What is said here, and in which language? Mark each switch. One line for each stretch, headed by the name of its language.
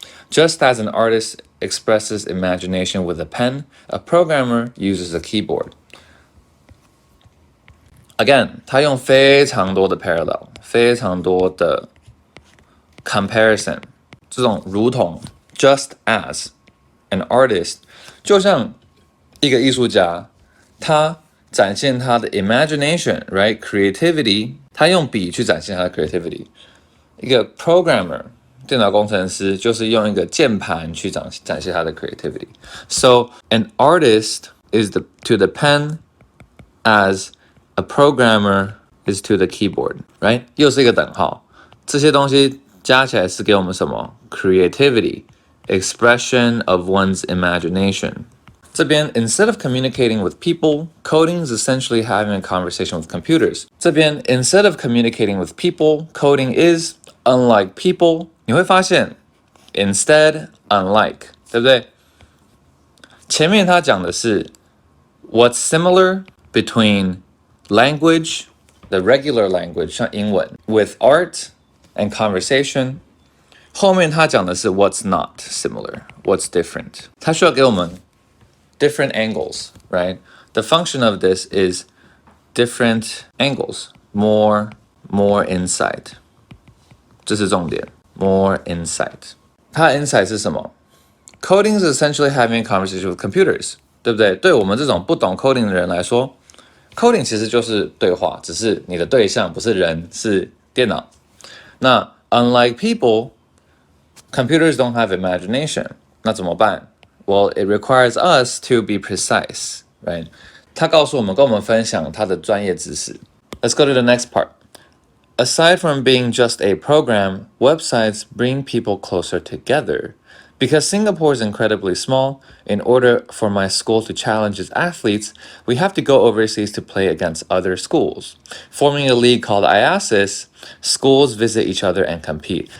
English: Just as an artist expresses imagination with a pen, a programmer uses a keyboard.Again,
Chinese: 他用非常多的
English: parallel，
Chinese: 非常多的
English: comparison，
Chinese: 这种如同
English: just as an artist，
Chinese: 就像一个艺术家，他展现他的
English: imagination， right creativity，
Chinese: 他用笔去展现他的
English: creativity。
Chinese: 一个 programmer， 电脑工程师就是用一个键盘去展现他的 creativity。
English: So an artist is to the pen as a programmer is to the keyboard, right?
Chinese: 又是一个等号。这些东西加起来是给我们什么 ？
English: Creativity, expression of one's imagination. 这边 instead of communicating with people, coding is essentially having a conversation with computers. 这边 instead of communicating with people, coding is unlike people.
Chinese: 你会发现
English: instead, unlike
Chinese: 对不对？前面他讲的是
English: What's similar between language, the regular language
Chinese: 像英文
English: with art and conversation.
Chinese: 后面他讲的是
English: What's not similar, what's different.
Chinese: 他需要给我们
English: different angles, right? The function of this is different angles, more insight.
Chinese: 这是重点
English: more insight.
Chinese: 它的 insight 是什么？
English: Coding is essentially having a conversation with computers,
Chinese: 对不对？对我们这种不懂 coding 的人来说， coding 其实就是对话，只是你的对象不是人，是电脑。
English: 那 unlike people, computers don't have imagination.
Chinese: 那怎么办？
English: Well, it requires us to be precise, right?
Chinese: 他告诉我们，跟我们分享他的专业知识。
English: Let's go to the next part. Aside from being just a program, websites bring people closer together. Because Singapore is incredibly small, in order for my school to challenge its athletes, we have to go overseas to play against other schools. Forming a league called IASIS, schools visit each other and compete.